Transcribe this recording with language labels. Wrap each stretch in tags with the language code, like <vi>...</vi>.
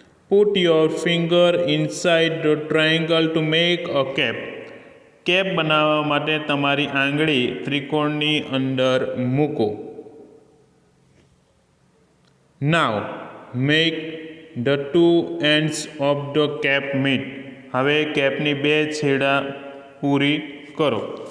<en>Put your finger inside the triangle to make a cap.</en> <gu>Cap બનાવવા માટે તમારી આંગળી ત્રિકોણની અંદર મૂકો.</gu> <en>Now make the 2 ends of the cap meet.</en> <gu>હવે કેપની 2 છેડા પૂરી કરો.</gu>